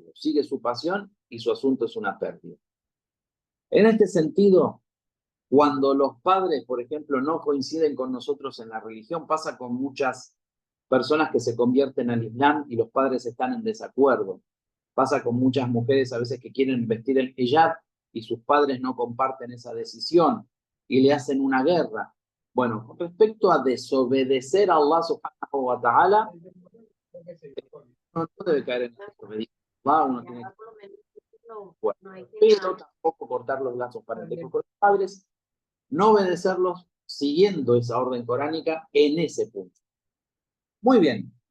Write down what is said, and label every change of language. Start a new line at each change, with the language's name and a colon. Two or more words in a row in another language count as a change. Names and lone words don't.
Spanish: Sigue su pasión y su asunto es una pérdida. En este sentido, cuando los padres, por ejemplo, no coinciden con nosotros en la religión, pasa con muchas personas que se convierten al Islam y los padres están en desacuerdo. Pasa con muchas mujeres a veces que quieren vestir el hijab y sus padres no comparten esa decisión y le hacen una guerra. Bueno, con respecto a desobedecer a Allah
Arabic: subhanahu wa ta'ala,
Spanish: no debe caer en la desobediencia. Uno tiene que pero tampoco cortar los lazos parentescos con los padres, no obedecerlos siguiendo esa orden coránica en ese punto. Muy bien.